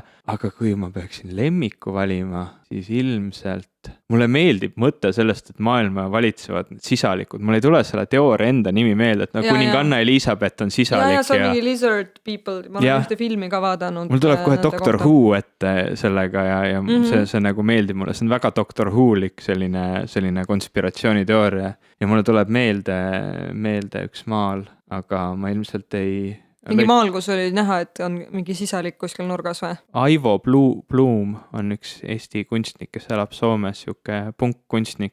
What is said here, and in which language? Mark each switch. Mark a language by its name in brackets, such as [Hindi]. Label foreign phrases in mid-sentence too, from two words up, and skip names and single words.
[Estonian] Aga kui ma peaksin lemmiku valima, siis ilmselt mulle meeldib mõte sellest, et maailma valitsevad need sisalikud. Mul ei tule selle teooria enda nimi meelde, et kuninganna Elisabeth on sisalik. Ja see on mingi [English] lizard people. [Estonian] Ma olen ühte filmi ka vaadanud. Mul tuleb kohe Dr. Who ette sellega ja see nagu meeldib mulle. See on väga Dr. Who-lik selline konspiratsiooniteooria. Ja mulle tuleb meelde üks maal, aga ma ilmselt ei... Mingi maal, kus oli näha, et on mingi sisalik kuskil nurgas või? Aivo Blum on üks Eesti kunstnik, kes elab Soomes, siuke punkkunstnik.